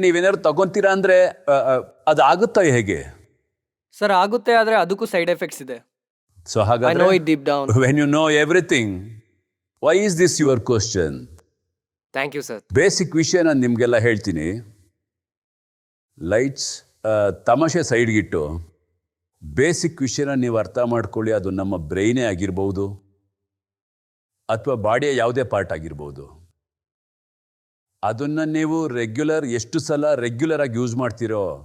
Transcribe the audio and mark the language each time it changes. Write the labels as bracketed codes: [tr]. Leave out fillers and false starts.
[kn] ನೀವೇನಾದ್ರು ತಗೊಂತೀರಾ ಅಂದರೆ ಅದು ಆಗುತ್ತಾ ಹೇಗೆ? ಸರ್, ಆಗುತ್ತೆ, ಆದರೆ ಅದಕ್ಕೂ ಸೈಡ್ ಎಫೆಕ್ಟ್ಸ್ ಇದೆ. ಸೊ ಹಾಗಾದ್ರೆ [en] I know it deep down. when you know everything, why is this your question? Thank you, sir. [kn] Basic ವಿಷಯ ನಾನು ನಿಮಗೆಲ್ಲ ಹೇಳ್ತೀನಿ. ಲೈಟ್ಸ್ ತಮಾಷೆ ಸೈಡ್ಗಿಟ್ಟು ಬೇಸಿಕ್ ವಿಷಯನ ನೀವು ಅರ್ಥ ಮಾಡ್ಕೊಳ್ಳಿ. ಅದು ನಮ್ಮ ಬ್ರೈನೇ ಆಗಿರ್ಬೋದು ಅಥವಾ ಬಾಡಿಯ ಯಾವುದೇ ಪಾರ್ಟ್ ಆಗಿರ್ಬೋದು. ಅದನ್ನು ನೀವು ಎಷ್ಟು ಸಲ ರೆಗ್ಯುಲರ್ ಆಗಿ ಯೂಸ್ ಮಾಡ್ತೀರೋ